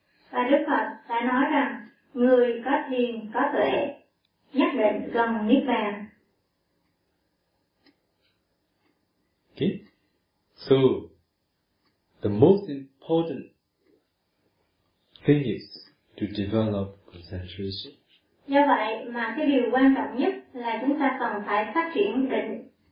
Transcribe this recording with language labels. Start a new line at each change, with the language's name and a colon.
Vietnamese: Và Đức Phật đã nói rằng người có thiền có tuệ nhất định gần Nibbana.
English: Okay. So the most important thing is to develop concentration.
Vietnamese: Do vậy mà cái điều quan trọng nhất là chúng ta cần phải phát triển định.